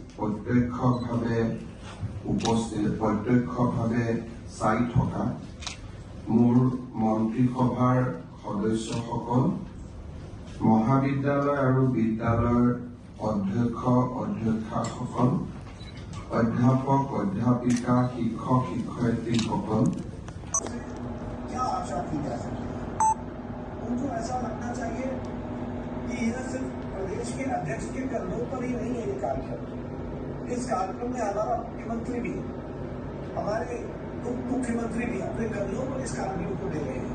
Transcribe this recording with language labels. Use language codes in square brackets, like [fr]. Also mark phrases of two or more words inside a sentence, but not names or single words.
[as] প্ৰত্যক্ষভাৱে চাই থকা মোৰ মন্ত্ৰীসভাৰ সদস্যসকল মহাবিদ্যালয় আৰু বিদ্যালয়ৰ অধ্যক্ষসকল অধ্যাপক অধ্যাপিকা শিক্ষক শিক্ষয়িত্ৰীসকল [hi] क्या आशा की जा सकती है? उनको ऐसा लगना चाहिए कि यह सिर्फ प्रदेश के अध्यक्ष के कंधों पर ही नहीं है ये कार्यक्रम। इस कार्यक्रम में हमारा मुख्यमंत्री भी, हमारे उप मुख्यमंत्री भी अपने कंधों पर इस कार्यक्रम को ले रहे हैं।